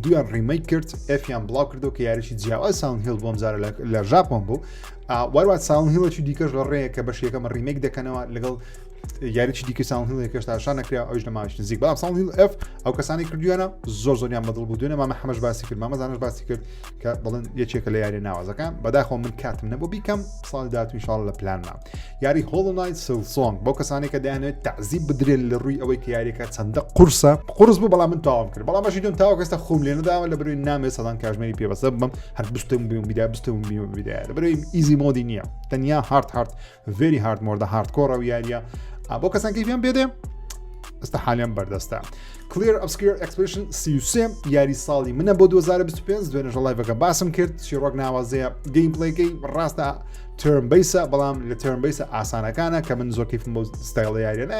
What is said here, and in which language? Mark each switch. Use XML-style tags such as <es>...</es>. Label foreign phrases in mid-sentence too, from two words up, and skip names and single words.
<ckb>2 ریمیک کرد F-یان بڵاو کردو کە یاریی جیاواز Silent Hill بۆ ئەمجارە لە ژاپۆن بوو وەروە Silent Hill دیکەش لە ڕێیە کە بەش یەکەمە ریمیک دەکەنەوە لەگەڵ یاریی دیکە Silent Hill یەکەش تاشان نەکرا ئەوش لە ماوەیەکی نزیک بەڵام Silent Hill F ئەو کەسانی کردویانە زۆریان بەدڵ بوو دوێنێ مامە حەمەش باسی کرد مامەزانش باسی کرد کە بڵێن یەکێکە لە یاری ناوازەکان بەداخۆ من کاتم نەبوو بیکەم ساڵی داهاتوو ئینشاڵڵا لە پلانما. یاری Hollow Knight Silksong بۆ کەسانی کە دەیانەوێت تەعزیب بدرێن لە ڕووی ئەوەی کە یاریەکە چەندە قورس بوو بەڵام من تاوام کرد بەڵام بەشی دوم تاوە کەستە خۆم لێ نەداوە لە بەروی نامێ سەدان کاژمێری پێبەسە بم هەر بستم بیدا لە بەروی</ckb> <en>easy mode</en> <ckb>نییە تەنیا</ckb> <en>hard very hard</en> <ckb>مۆردە هاردکۆڕە و یاریە بۆ کەسان کەیفیان پێدێ ئێستا حالیان بەردەستە. Clear Obscure Expedition 33 یاری ساڵی منە بۆ 2025 دوێنێ ژەڵایڤەکە باسم کرد چیرۆک ناوازەیە گەیمپڵێیەکەی ڕاستە</ckb> <en>turn based</en> <ckb>بەڵام لە</ckb> <en>turn based</en> <ckb>ئاسانەکانە کە من زۆر کەیفم بۆ ستایڵە یاریە نایە</ckb>